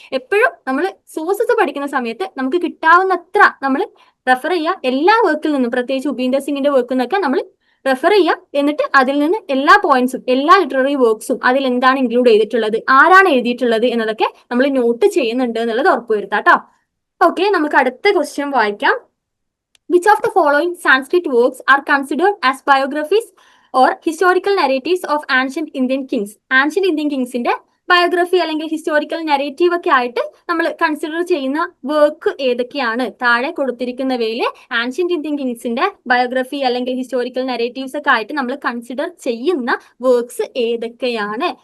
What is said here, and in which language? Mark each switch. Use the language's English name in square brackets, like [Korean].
[Malayalam] എപ്പോഴും നമ്മൾ സോഴ്സസ് പഠിക്കുന്ന സമയത്ത് നമുക്ക് കിട്ടാവുന്നത്ര നമ്മൾ റെഫർ ചെയ്യുക. എല്ലാ വർക്കിൽ നിന്നും, പ്രത്യേകിച്ച് ഉപീന്ദർ സിംഗിന്റെ വർക്കിൽ നിന്നൊക്കെ നമ്മൾ റെഫർ ചെയ്യുക. എന്നിട്ട് അതിൽ നിന്ന് എല്ലാ പോയിന്റ്സും, എല്ലാ ലിറ്റററി വർക്ക്സും അതിൽ എന്താണ് ഇൻക്ലൂഡ് ചെയ്തിട്ടുള്ളത്, ആരാണ് എഴുതിയിട്ടുള്ളത് എന്നതൊക്കെ നമ്മൾ നോട്ട് ചെയ്യുന്നുണ്ട് എന്നുള്ളത് ഉറപ്പുവരുത്താം കേട്ടോ. ഓക്കെ, നമുക്ക് അടുത്ത ക്വസ്റ്റ്യൻ വായിക്കാം. [English] Which of the following Sanskrit works are considered as biographies or historical narratives of ancient Indian kings? [Malayalam] Ancient Indian kingsന്റെ biography അല്ലെങ്കിൽ ഹിസ്റ്റോറിക്കൽ നെറേറ്റീവ് ഒക്കെ ആയിട്ട് നമ്മൾ കൺസിഡർ ചെയ്യുന്ന വർക്ക് ഏതൊക്കെയാണ്? താഴെ കൊടുത്തിരിക്കുന്നവയിൽ ആൻഷ്യന്റ് ഇന്ത്യൻ കിങ്സിന്റെ ബയോഗ്രഫി അല്ലെങ്കിൽ ഹിസ്റ്റോറിക്കൽ നെറേറ്റീവ്സ് ഒക്കെ ആയിട്ട് നമ്മൾ കൺസിഡർ ചെയ്യുന്ന വർക്ക്സ് ഏതൊക്കെയാണ്?